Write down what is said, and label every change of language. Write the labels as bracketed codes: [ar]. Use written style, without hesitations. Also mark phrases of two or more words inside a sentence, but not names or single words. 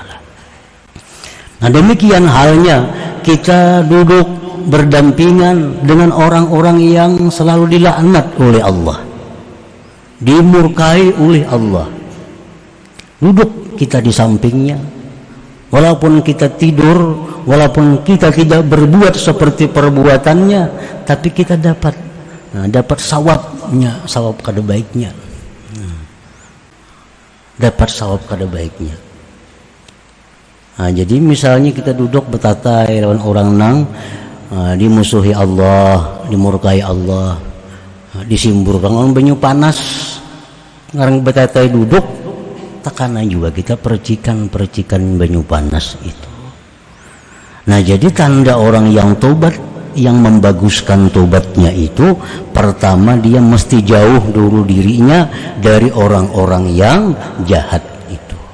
[bjn] Nah, demikian halnya kita duduk berdampingan dengan orang-orang yang selalu dilaknat oleh Allah, dimurkai oleh Allah. Duduk kita di sampingnya, walaupun kita tidur, walaupun kita tidak berbuat seperti perbuatannya, tapi kita dapat dapat sawabnya, sawab kada baiknya. Dapat sawab kada baiknya. Jadi misalnya kita duduk betatai lawan orang nang dimusuhi Allah, dimurkai Allah, disimburkan orang banyu panas, ngarang betatai duduk, tekanan juga kita percikan banyu panas itu. Nah, jadi tanda orang yang tobat, yang membaguskan tobatnya itu, pertama dia mesti jauh dulu dirinya dari orang-orang yang jahat itu.